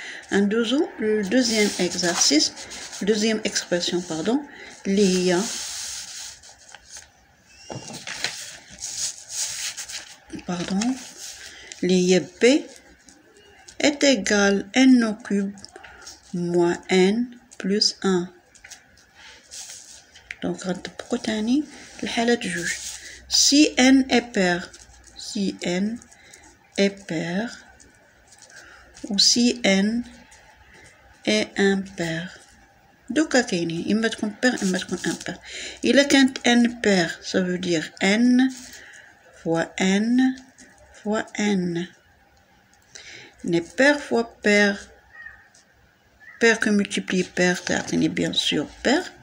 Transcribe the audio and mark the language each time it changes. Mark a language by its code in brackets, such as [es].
[fr] Un deuxième exercice, deuxième expression pardon, [ar] اللي هي اللي هي [fr] B est égal n au cube moins n plus 1. [ar] Donc غنطبقو تاني الحالات جوج. [fr] Si n est pair, si n est pair ou si n est impair. [ar] دوكا كاينين إما تكون pair إما تكون impair. إلا كانت [fr] n pair ça veut dire n fois n fois n. Mais pair fois pair, pair que multiplie pair تعطيني bien sûr pair.